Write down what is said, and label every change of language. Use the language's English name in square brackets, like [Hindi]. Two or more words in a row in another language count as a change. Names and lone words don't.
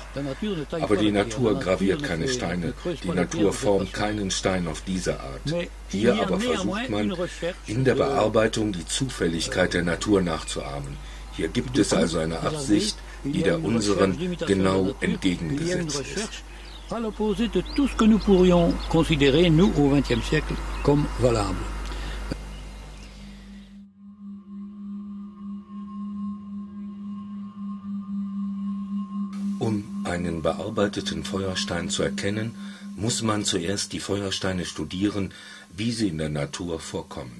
[German] Aber die Natur graviert keine Steine, die Natur formt keinen Stein auf diese Art. Hier aber versucht man, in der Bearbeitung die Zufälligkeit der Natur nachzuahmen. Hier gibt es also eine Absicht, die der unseren genau entgegengesetzt ist. [French] À l'opposé de tout ce que nous pourrions considérer, nous, au XXe siècle, comme valable. [German] Um einen bearbeiteten Feuerstein zu erkennen, muss man zuerst die Feuersteine studieren, wie sie in der Natur vorkommen.